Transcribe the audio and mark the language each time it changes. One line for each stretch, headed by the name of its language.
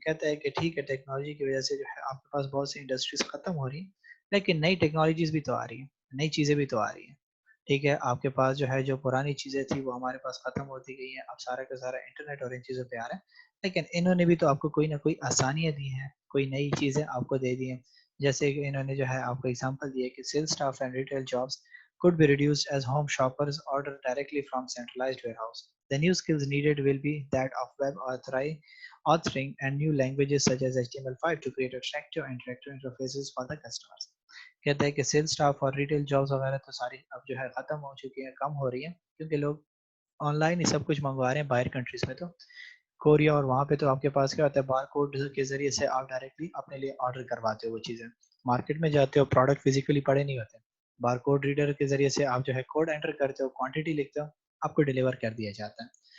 Hindi: कहता है कि ठीक है, टेक्नोलॉजी की वजह से जो है आपके पास बहुत सी इंडस्ट्रीज खत्म हो रही हैं, लेकिन नई टेक्नोलॉजीज भी तो आ रही हैं, नई चीज़ें भी तो आ रही हैं। ठीक है, आपके पास जो है जो पुरानी चीज़ें थी वो हमारे पास खत्म होती गई हैं, अब सारा का सारा इंटरनेट और इन चीज़ों पे आ रहा है। लेकिन इन्होंने भी तो आपको कोई ना कोई आसानियाँ दी हैं, कोई नई चीज़ें आपको दे दी हैं। जैसे कि इन्होंने जो है आपको एग्जांपल दिया कि
English: Sales staff and retail jobs could be reduced as home shoppers order directly from centralized warehouse. The new skills needed will be that of authoring and new languages such as HTML5 to create attractive and interactive interfaces for the customers.
Hindi: कहते हैं कि sales staff और retail jobs वगैरह तो सारी अब जो है ख़त्म हो चुकी हैं, कम हो रही हैं, क्योंकि लोग ऑनलाइन ही सब कुछ मंगवा रहे हैं बाहर कंट्रीज में। तो कोरिया और वहाँ पे तो आपके पास क्या होता है, बार कोड के जरिए से आप डायरेक्टली अपने लिए ऑर्डर करवाते हो वो चीज़ें। मार्केट में जाते हो, प्रोडक्ट फिजिकली पड़े नहीं होते, बार कोड रीडर के जरिए से आप जो है कोड एंटर करते हो, क्वांटिटी लिखते हो, आपको डिलीवर कर दिया जाता है।